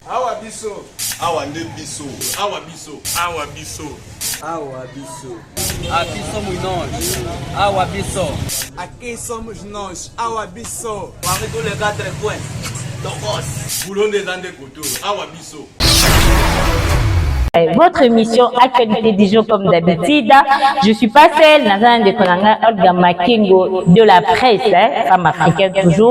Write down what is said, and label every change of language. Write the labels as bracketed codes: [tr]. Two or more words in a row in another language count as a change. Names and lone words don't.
[ln] Awa biso. Awa nde biso. Awa biso. Awa biso. Awa biso. [pt] Aqui somos nós. [ln] Awa biso. [pt] Aqui somos nós. [ln] Awa biso. [fr] Avec tous les 4 coins. [ln] Tokos. Boulon des Andes Koto. Awa biso. [fr] Votre émission Actualité du jour comme d'habitude. Je suis pas seule, Nazan de Konanga, Olga Makingo de la presse, femme africaine toujours.